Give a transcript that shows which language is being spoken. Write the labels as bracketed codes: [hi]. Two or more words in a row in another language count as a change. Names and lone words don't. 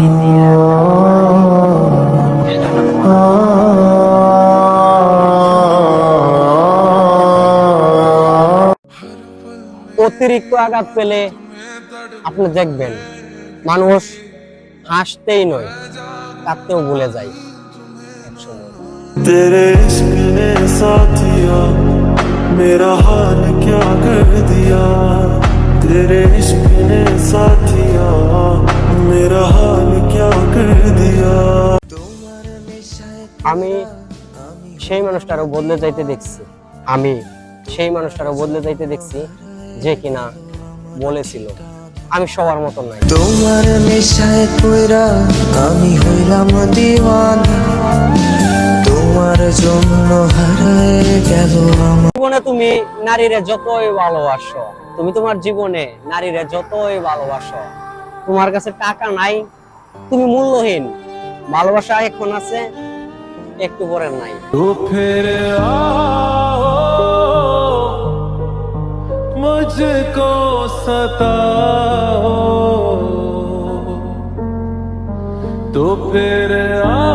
[bn] অতিরিক্ত আঘাত পেলে আপনি দেখবেন মানুষ হাসতেই নয় কাঁদতেও ভুলে যায় একসময়। [hi] तेरे इश्क ने साथिया मेरा हाल क्या कर दिया, तेरे इश्क ने साथिया मेरा हाल क्या कर दिया। [bn] আমি সেই মানুষটারও বদলে যাইতে দেখছি, আমি সেই মানুষটারও বদলে যাইতে দেখছি যে কিনা বলেছিল আমি সবার মতো নাই। তোমার নেশায় পয়রা আমি হইলাম দিওয়ানা, তোমার জন্য হারায় গেল আমার জীবনে। তুমি নারীরে যতই ভালোবাসো, তুমি তোমার জীবনে নারীরে যতই ভালোবাসো, তোমার কাছে টাকা নাই, তুমি মূল্যহীন। ভালোবাসা এখন আছে, একটু পরে নাই। [hi] तो फिर आओ मुझको सताओ, तो फिर आओ।